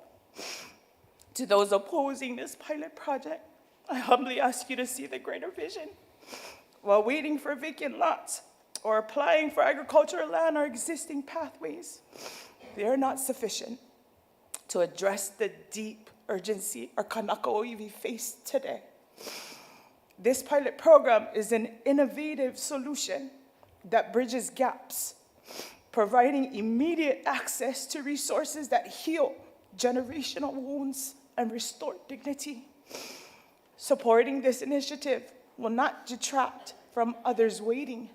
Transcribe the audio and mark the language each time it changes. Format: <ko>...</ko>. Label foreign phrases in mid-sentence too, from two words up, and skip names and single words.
<en>To those opposing this pilot project, I humbly ask you to see the greater vision. While waiting for vacant lots or applying for agricultural land or existing pathways, they are not sufficient to address the deep urgency our</en> <haw>kanaka o iwi</haw> <en>face today. This pilot program is an innovative solution that bridges gaps, providing immediate access to resources that heal generational wounds and restore dignity. Supporting this initiative will not detract from others waiting.</en>